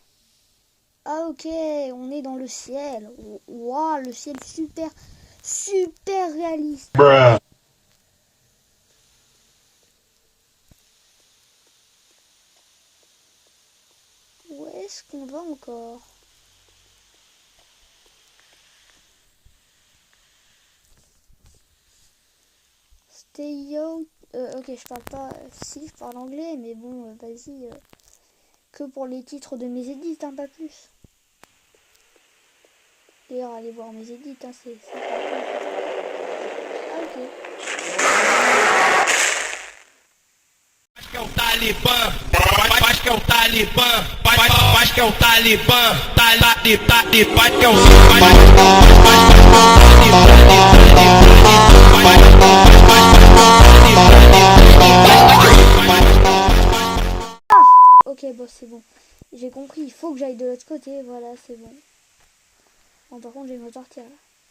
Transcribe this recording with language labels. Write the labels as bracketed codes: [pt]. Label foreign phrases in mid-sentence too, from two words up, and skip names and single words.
[fr] Ah ok, on est dans le ciel. Waouh, le ciel super réaliste. Bruh. Où est-ce qu'on va encore? [en] Stay out [fr] Ok, je parle pas... Si, je parle anglais, mais bon, vas-y. Que pour les titres de mes édits, hein, pas plus. D'ailleurs, allez voir mes édits, hein, c'est pas plus. Ah, ok. [pt] Acho que é o Talibã, acho que é o Talibã, acho que é o Talibã, acho que é [fr] Ok, bon, c'est bon. J'ai compris, il faut que j'aille de l'autre côté, voilà, c'est bon. Bon, par contre, je vais me partir là.